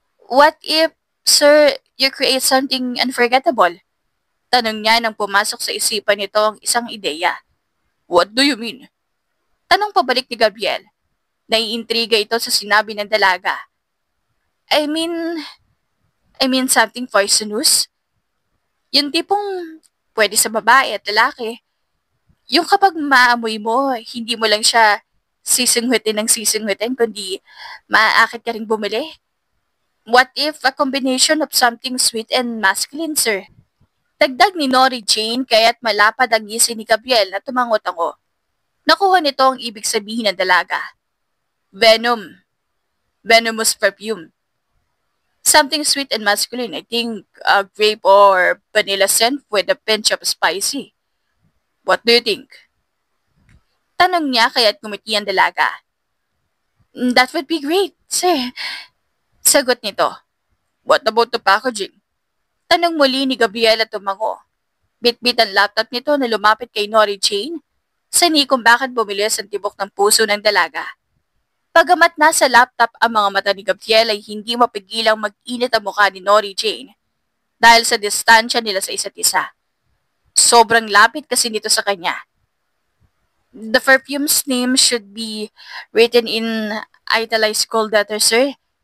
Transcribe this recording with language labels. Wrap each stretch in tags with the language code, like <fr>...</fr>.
<en>What if, sir, you create something unforgettable?</en> <tl>Tanong niya nang pumasok sa isipan nito ang isang ideya.</tl> <en>What do you mean?</en> <tl>Tanong pabalik ni Gabriel. Naiintriga ito sa sinabi ng dalaga.</tl> <en>I mean something poisonous?</en> <tl>Yung tipong pwede sa babae at lalaki. Yung kapag maamoy mo, hindi mo lang siya sisingwitin, kundi maaakit ka ring bumili.</tl> <en>What if a combination of something sweet and masculine, sir?</en> <tl>Dagdag ni Nori Jane kaya't malapad ang ngisi ni Gabriel na tumango-tango. Nakuha nito ang ibig sabihin ng dalaga.</tl> <en>Venom. Venomous perfume. Something sweet and masculine. I think Grape or vanilla scent with a pinch of spicy. What do you think?</en> <tl>Tanong niya kaya't ngumiti ang dalaga.</tl> <en>That would be great, sir.</en> <tl>Sagot nito.</tl> <en>What about the packaging?</en> <tl>Tanong muli ni Gabriel at tumango. Bitbit ang laptop nito na lumapit kay Nori Jane. Sani kung bakit bumilis ang tibok ng puso ng dalaga. Pagamat nasa laptop ang mga mata ni Gabriel ay hindi mapigilang mag-init ang mukha ni Nori Jane dahil sa distansya nila sa isa't isa. Sobrang lapit kasi nito sa kanya.</tl> <en>The perfume's name should be written in italicized gold letter, sir.</en>